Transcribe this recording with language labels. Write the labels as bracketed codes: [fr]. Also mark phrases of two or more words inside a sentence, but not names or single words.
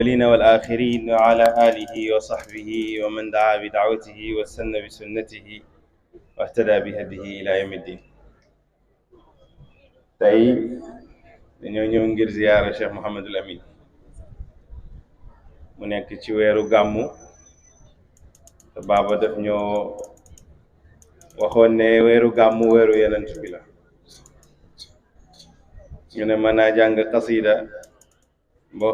[ar] الأولين والآخرين وعلى آله وصحبه ومن دعا بدعوته واستنى بسنته واهتدى بهديه إلى يوم الدين. [wo] tey dañoo ñëw ngir ziyaara Cheikh Mouhamadul Amin mu nekk ci weeru gàmmu te baaba daf ñoo waxoon ne weeru gàmmu weeru yenent bi la ñu ne mën naa jàng xasida boo